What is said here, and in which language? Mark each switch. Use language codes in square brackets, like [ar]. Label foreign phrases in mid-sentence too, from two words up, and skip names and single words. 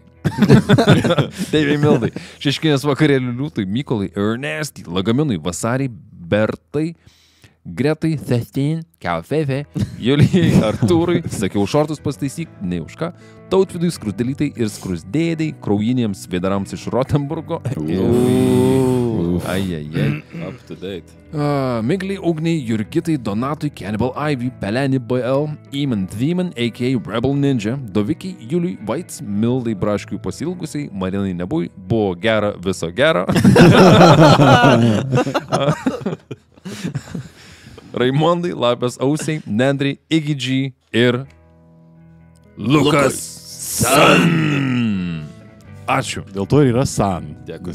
[lt] Deiviai, Mildai, Šeškinės vakarėlių liūtui, Mykolai, Ernestui, Lagaminui, Vasariai, Bertai, Gretai, Thestin, Kelfefe, Julijai, Artūrui, sakiau šortus pastaisyk, ne už ką, Tautvidui, Skrusdelytai ir Skrusdėdai, kraujinėms vėdarams iš Rotenburgo. Ajajai. [en] Up to date. [lt] Migliai, Ugniai, Jurgitai, Donatui, Cannibal Ivy, Peleni BL, Eamon Thieman, a.k.a. Rebel Ninja, Dovikiai, Juliui, Vaits, Mildai, Braškiui pasilgusiai, Marinai Nebui, buvo gera, viso gero. Raimondai, Lapės Ausiai, Nendrai, Iggy G ir Lukas San. Ačiū. Dėl to ir yra San.